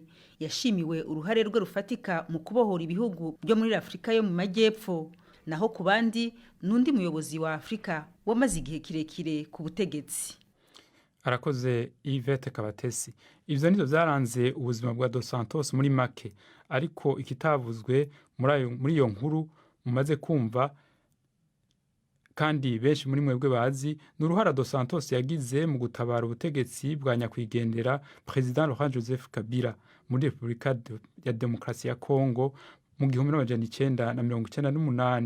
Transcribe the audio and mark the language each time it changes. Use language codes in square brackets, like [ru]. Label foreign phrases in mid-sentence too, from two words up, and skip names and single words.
[rw] Yashimiwe uruhare rwe rufatika mu kubohora ibihugu byo muri Afrika yo mu majyepfo. Naho ku bandi n'undi muyobozi wa Afrika wamaze igihe kirekire ku butegetsi. [rn] Arakoze Ivete Kabatesi. Ivyo nizo byaranze ubuzima bwa dos Santos muri make, ariko ikitavuzwe muri iyo nkuru mumaze kumva kandi benshi muri mwebwe bazi, n'uruhara dos Santos yagize mu gutabara ubutegetsi bwa nyakwigendera President Laurent Joseph Kabila muri Repubulika ya Demokarasi ya Kongo mu 1998.